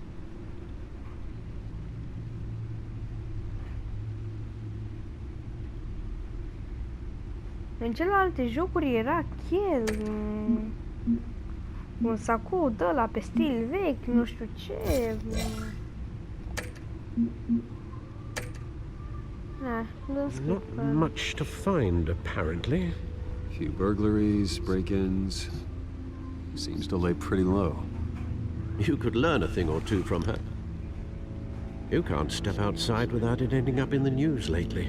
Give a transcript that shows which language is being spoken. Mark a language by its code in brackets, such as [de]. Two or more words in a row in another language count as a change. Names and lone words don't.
[ro] În celelalte jocuri era chel, un sacou de ăla pe stil vechi, nu știu ce. [en] Not much to find, apparently. Few burglaries, break-ins. Seems to lay pretty low. You could learn a thing or two from her. You can't step outside without it ending up in the news lately.